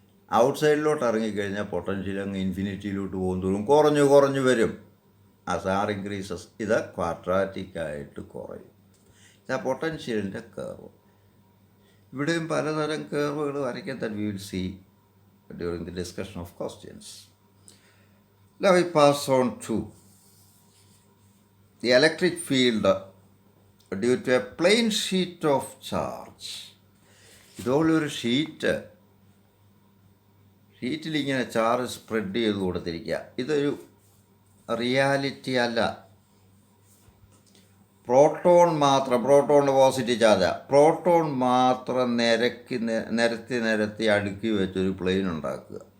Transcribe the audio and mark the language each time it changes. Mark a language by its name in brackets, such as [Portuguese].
[Malayalam] ഔട്ട്സൈഡിലോട്ട് ഇറങ്ങിക്കഴിഞ്ഞാൽ പൊട്ടൻഷ്യൽ അങ്ങ് ഇൻഫിനിറ്റിയിലോട്ട് പോകുന്നതും കുറഞ്ഞു വരും. [English] as r increases [Malayalam] ഇത് ക്വാഡ്രാറ്റിക്കായിട്ട് കുറയും. ഇതാ പൊട്ടൻഷ്യലിൻ്റെ കർവ്. ഇവിടെയും പലതരം കർവുകൾ വരയ്ക്കാൻ തന്നെ [English] We will see during the discussion of questions. Now we pass on to the electric field due to a plane sheet of charge. [Malayalam] ഇതുപോലൊരു ഷീറ്റിൽ ഇങ്ങനെ ചാർജ് സ്പ്രെഡ് ചെയ്ത് കൊടുത്തിരിക്കുക. ഇതൊരു റിയാലിറ്റി അല്ല. പ്രോട്ടോണിൻ്റെ പോസിറ്റീവ് ചാർജാണ്. പ്രോട്ടോൺ മാത്രം നിരത്തി അടുക്കി വെച്ചൊരു പ്ലെയിൻ ഉണ്ടാക്കുക.